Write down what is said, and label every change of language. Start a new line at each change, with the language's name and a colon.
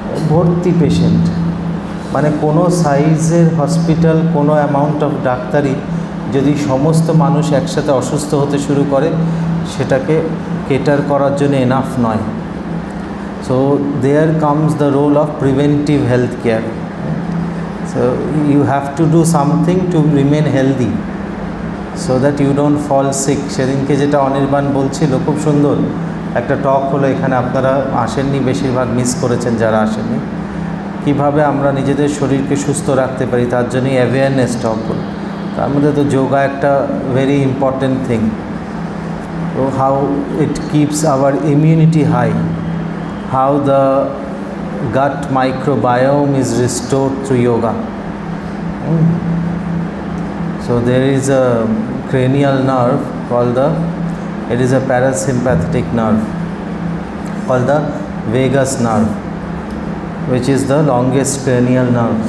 Bangla: ভর্তি পেশেন্ট, মানে কোনো সাইজের হসপিটাল, কোনো অ্যামাউন্ট অফ ডাক্তারি যদি সমস্ত মানুষ একসাথে অসুস্থ হতে শুরু করে, সেটাকে কেটার করার জন্য এনাফ নয়।
English: So there comes the role of preventive health care. So you have to do something to remain healthy so that you don't fall sick.
Bangla: সেদিনকে যেটা অনির্বাণ বলছিল, খুব সুন্দর একটা টক হলো এখানে। আপনারা আসেননি, বেশিরভাগ মিস করেছেন যারা আসেননি। কিভাবে আমরা নিজেদের শরীরকে সুস্থ রাখতে পারি, তার জন্যই অ্যাওয়ারনেস টক হলো। তার মধ্যে তো যোগা একটা
English: Very important thing. তো how it keeps our immunity high, how the gut microbiome is restored through yoga. So there is a cranial nerve called it is a parasympathetic nerve called the vagus nerve, which is the longest cranial nerve.